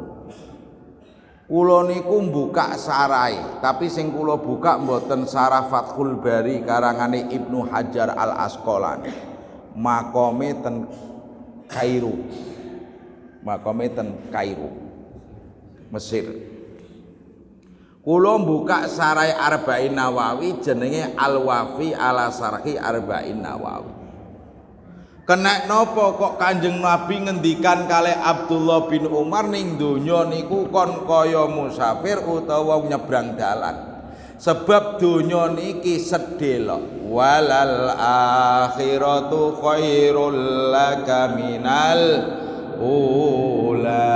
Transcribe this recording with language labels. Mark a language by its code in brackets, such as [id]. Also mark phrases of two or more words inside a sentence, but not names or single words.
[jv] Kula niku buka sarai, tapi sing kula buka mboten sarah Fathul Bari karangane Ibnu Hajar Al Asqalani. Makome ten Kairo. Makome ten Kairo, Mesir. Kula buka sarai Arba'in Nawawi jenenge Al-Wafi ala Sarhi Arba'in Nawawi. Kena nopo kok Kanjeng Nabi ngendikan kali Abdullah bin Umar ning donya niku kon kaya musafir utawa nyebrang dalan. Sebab donya niki sedhelok. [ar] وللآخرة خير لك من الأولى.